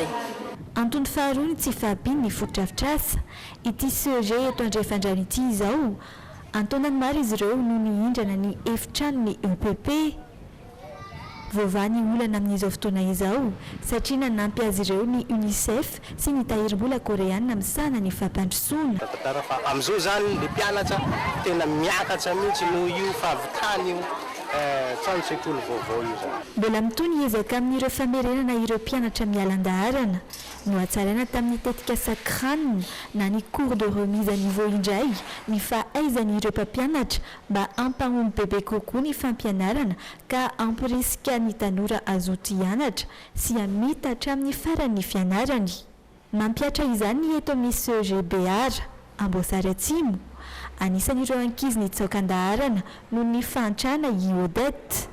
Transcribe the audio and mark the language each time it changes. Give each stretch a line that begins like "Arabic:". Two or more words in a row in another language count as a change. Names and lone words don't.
Malagasy: Antony faharoa ny tsy fahabiny ny fotodrafitrasa ity CEG eto andrefandrano ity izao antonany maro izy ireo no nihindrana ny efitrano ny EPP voavany olana amin'izao fotoana izao satria nanampy azy ireo ny UNICEF sy ny tahirim-bola koreana misana ny fampandrosoana. Fa amin'izao zany le mpianatra tena miakatra mihitsy no io fahavitany io trano sekoly vaovao io zany. Mbola mitony ezaka amin'ireo famerenana ireo mpianatra mialan-daharana no atsaraina tamin'ny tetika sakranina na ny
French: cours de remise à niveau
Malagasy: indray ny fahaizan'ireo mpampianatra mba ampahomby bebe kokoa ny fampianarana ka ampirisika ny tanora azoty hianatra sy amita hatramin'ny faran'ny fianarany. Mampiatra izany eto amin'ny CEGBR Amboasary Atsimo anisan'ireo ankizy ny tsaokan-daharana no ny fantrana i Odette.